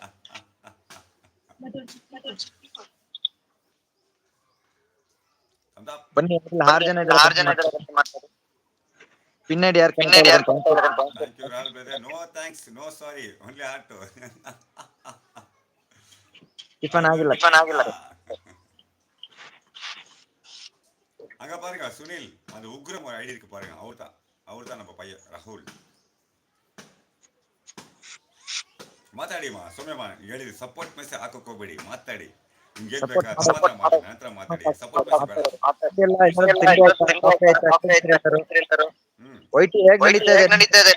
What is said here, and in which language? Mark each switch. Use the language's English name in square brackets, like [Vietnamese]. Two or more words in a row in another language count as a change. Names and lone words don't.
[Kannada] ಬನ್ನಿ 6 ಜನ ಇದ್ದಾರೆ. [English] pin ID [Kannada] ಯಾರು [English] Thank you Ral brother. No thanks no sorry only heart. [Kannada] ಟಿಫನ್ ಆಗಿಲ್ಲ. [Tamil] அங்க பாருங்க சுனில் அந்த உக்ரம் ஒரு ஐடி இருக்கு பாருங்க. அவர் தான் நம்ம பையன் ராகுல். [Kannada] ಮಾತಾಡಿಮ್ಮ ಸೌಮ್ಯಮ್ಮ ಹೇಳಿದ್ರಿ [English] support message [Kannada] ಹಾಕಕ್ಕೆ ಹೋಗ್ಬೇಡಿ. ಮಾತಾಡಿ ನಿಮ್ಗೆ ಏನ್ ಬೇಕಾ ನಂತರ ಮಾತಾಡಿ. [English] support message [Kannada] ಬೇಡ. ವೈಟಿ ಹೇಗೆ ನಡೀತಾ ಇದೆ?